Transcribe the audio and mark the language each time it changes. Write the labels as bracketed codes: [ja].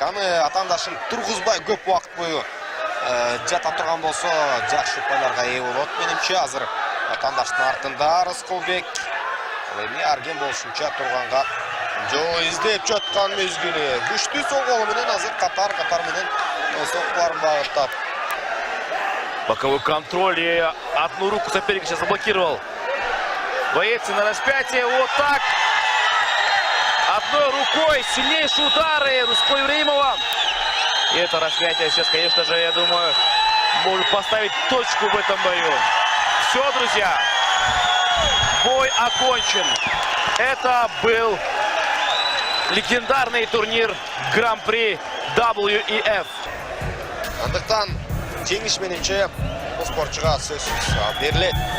[ky] Аны атаандашын тургузбай көп убакыт бою жата турган болсо жакшы упайларга ээ болот. Менимче азыр атаандаштын артында Рыскулбек. Ал эми Арген болушунча турганга жол издеп жаткан мезгили. Күчтүү сол колу менен азыр катар менен соккуларын багыттап. [ru] Боковой контроль и одну руку соперника сейчас заблокировал. Боец на распятие. Вот так. Одной рукой сильнейшие удары Рыскулбека Ибраимова. И это распятие сейчас, конечно же, я думаю, может поставить точку в этом бою. Все, друзья. Бой окончен. Это был легендарный турнир Гран-при WEF. [ky] Андыктан жеңиш мененче бул спортчуга сөзсүз берилет.